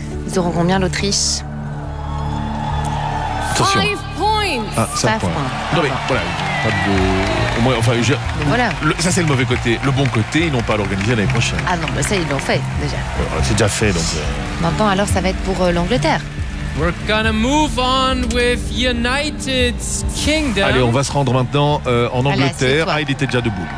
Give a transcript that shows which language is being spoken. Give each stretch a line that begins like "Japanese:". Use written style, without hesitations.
French: Ils auront combien, l'Autriche? Attention. Ah, 5 points. Non mais, voilà. Pas de... Au moins, enfin, je... voilà. Ça, c'est le mauvais côté. Le bon côté, ils n'ont pas à l'organiser l'année prochaine. Ah non, mais ça, ils l'ont fait, déjà. Alors, c'est déjà fait, donc... Maintenant, alors, ça va être pour l'Angleterre.
English: We're gonna move on with United Kingdom.
French: Allez, on va se rendre maintenant en Angleterre. Allez, ah, il était déjà debout.